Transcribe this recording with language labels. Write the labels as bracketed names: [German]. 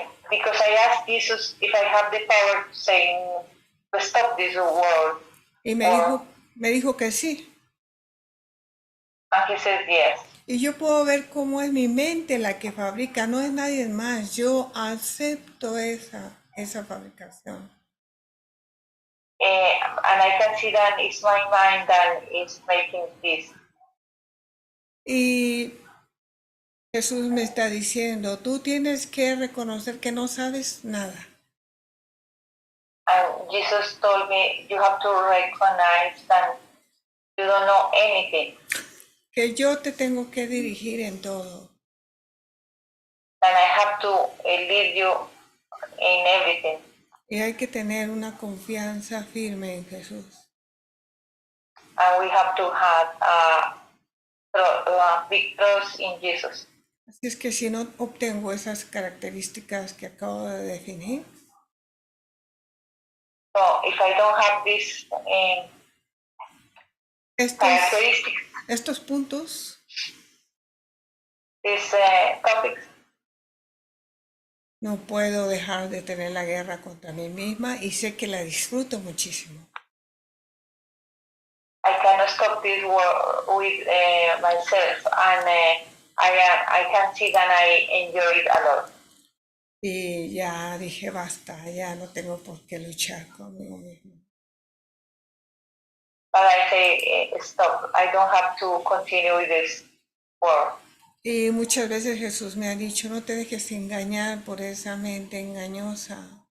[English] because I asked Jesus if I have the power to say to stop this war, [Spanish] Y me dijo que sí. [English] and he says yes. [Spanish] Y yo puedo ver cómo es mi mente la que fabrica, no es nadie más. Yo acepto esa fabricación. [English] And I can see that it's my mind that is making this. [Spanish] Y Jesús me está diciendo, tú tienes que reconocer que no sabes nada. [English] And Jesus told me, you have to recognize that you don't know anything, [Spanish] Que yo te tengo que dirigir en todo. [English] and I have to lead you in everything. [Spanish] Y hay que tener una confianza firme en Jesús. [English] And we have to have big trust in Jesus. [Spanish] Así es que si no obtengo esas características que acabo de definir, [English] So if I don't have these characteristics, [Spanish] estos puntos, [English] these topics, [Spanish] no puedo dejar de tener la guerra contra mí misma y sé que la disfruto muchísimo. [English] I cannot stop this war with myself, and I can see that I enjoy it a lot. [Spanish] Y ya dije, basta, ya no tengo por qué luchar conmigo mismo. [English] But I say, stop, I don't have to continue with this war. [Spanish] Y muchas veces Jesús me ha dicho, no te dejes engañar por esa mente engañosa.